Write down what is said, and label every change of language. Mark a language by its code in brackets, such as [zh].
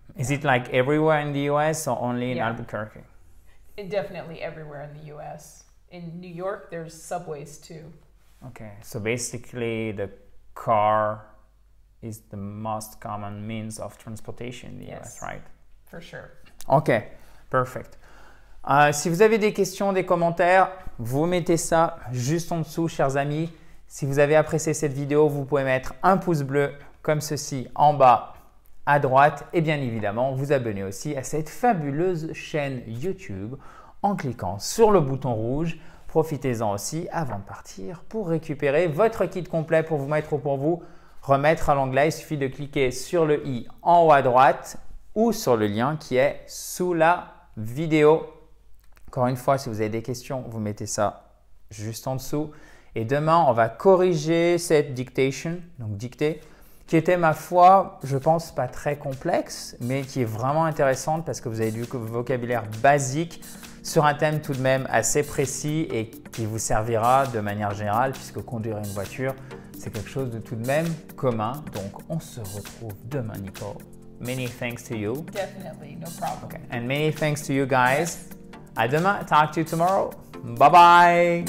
[en] Is it like everywhere in the US or only in Yeah. Albuquerque? And definitely everywhere in the US. In New York, there's subways too. Okay, so basically the car is the most common means of transportation in the Yes. US, right? For sure. Ok, perfect. [fr] Si vous avez des questions, des commentaires, vous mettez ça juste en dessous, chers amis. Si vous avez apprécié cette vidéo, vous pouvez mettre un pouce bleu comme ceci en bas à droite et bien évidemment vous abonner aussi à cette fabuleuse chaîne YouTube en cliquant sur le bouton rouge. Profitez-en aussi avant de partir pour récupérer votre kit complet pour vous mettre ou pour vous remettre à l'anglais. Il suffit de cliquer sur le i en haut à droite ou sur le lien qui est sous la vidéo. Encore une fois, si vous avez des questions, vous mettez ça juste en dessous. Et demain, on va corriger cette dictation, donc dictée, qui était, ma foi, je pense, pas très complexe, mais qui est vraiment intéressante parce que vous avez du vocabulaire basique sur un thème tout de même assez précis et qui vous servira de manière générale puisque conduire une voiture, c'est quelque chose de tout de même commun. Donc, on se retrouve demain, Nicole. [en] Many thanks to you. Definitely, no problem. Okay. And many thanks to you guys. [fr] À demain. [en] Talk to you tomorrow. Bye-bye.